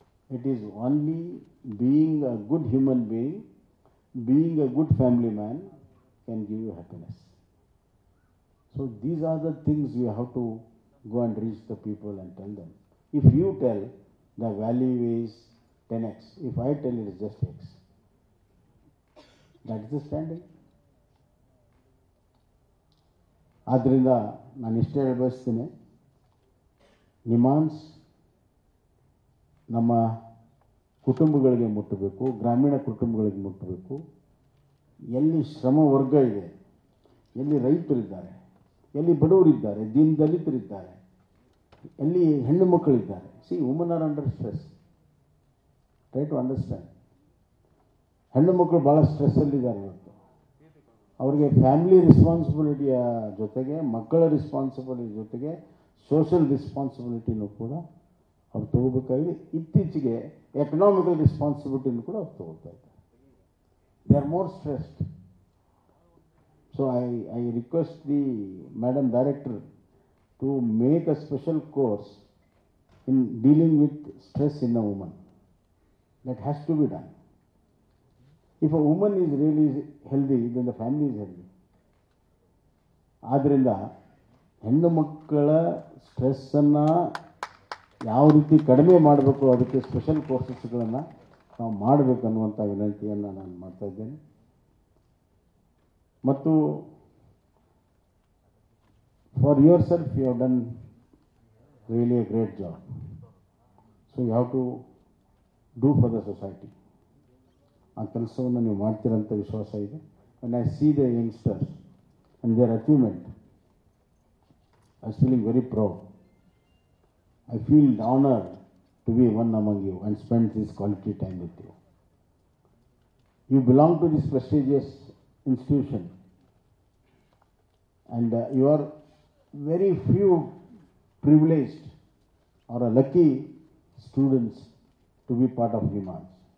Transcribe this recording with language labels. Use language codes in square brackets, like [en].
[en] It is only being a good human being, being a good family man can give you happiness. So these are the things you have to go and reach the people and tell them. If you tell the value is 10x, if I tell it is just x, that is the standing. [kn] ಆದ್ದರಿಂದ ನಾನು ಇಷ್ಟೇ ಹೇಳಬಯಸ್ತೀನಿ, ನಿಮಾನ್ಸ್ ನಮ್ಮ ಕುಟುಂಬಗಳಿಗೆ ಮುಟ್ಟಬೇಕು, ಗ್ರಾಮೀಣ ಕುಟುಂಬಗಳಿಗೆ ಮುಟ್ಟಬೇಕು. ಎಲ್ಲಿ ಶ್ರಮ ವರ್ಗ ಇದೆ, ಎಲ್ಲಿ ರೈತರಿದ್ದಾರೆ, ಎಲ್ಲಿ ಬಡವರಿದ್ದಾರೆ, ದೀನ ದಲಿತರಿದ್ದಾರೆ, ಎಲ್ಲಿ ಹೆಣ್ಣು ಮಕ್ಕಳಿದ್ದಾರೆ. [en] See, woman are under stress. Try to understand. [kn] ಹೆಣ್ಣು ಮಕ್ಕಳು ಭಾಳ ಸ್ಟ್ರೆಸ್ಸಲ್ಲಿದ್ದಾರೆ ಇವತ್ತು. ಅವ್ರಿಗೆ ಫ್ಯಾಮಿಲಿ ರೆಸ್ಪಾನ್ಸಿಬಿಲಿಟಿಯ ಜೊತೆಗೆ, ಮಕ್ಕಳ ರೆಸ್ಪಾನ್ಸಿಬಿಲಿಟಿ ಜೊತೆಗೆ ಸೋಷಿಯಲ್ ರೆಸ್ಪಾನ್ಸಿಬಿಲಿಟಿನೂ ಕೂಡ ಅವ್ರು ತಗೋಬೇಕಾಗಿದೆ. ಇತ್ತೀಚೆಗೆ ಎಕನಾಮಿಕಲ್ ರೆಸ್ಪಾನ್ಸಿಬಿಲಿಟಿನೂ ಕೂಡ ಅವ್ರು ತಗೋತಾ ಇದ್ದಾರೆ. [en] They are more stressed. So I request the Madam Director to make a special course in dealing with stress in a woman. That has to be done. If a woman is really healthy, then the family is healthy. [kn] ಆದ್ದರಿಂದ ಹೆಣ್ಣು ಮಕ್ಕಳ ಸ್ಟ್ರೆಸ್ಸನ್ನು ಯಾವ ರೀತಿ ಕಡಿಮೆ ಮಾಡಬೇಕು, ಅದಕ್ಕೆ special ಕೋರ್ಸಸ್ಗಳನ್ನು ನಾವು ಮಾಡಬೇಕನ್ನುವಂಥ ವಿನಂತಿಯನ್ನು ನಾನು ಮಾಡ್ತಾ ಇದ್ದೇನೆ. [en] ಮತ್ತು for yourself you have done really a great job. So you have to do for the society. [kn] ಆ ಕೆಲಸವನ್ನು ನೀವು ಮಾಡ್ತೀರಂತ ವಿಶ್ವಾಸ ಇದೆ. [en] And I see the youngsters and their achievement. I was feeling very proud. I feel honored to be one among you and spend this quality time with you. You belong to this prestigious institution, and you are very few privileged or lucky students to be part of Nimans.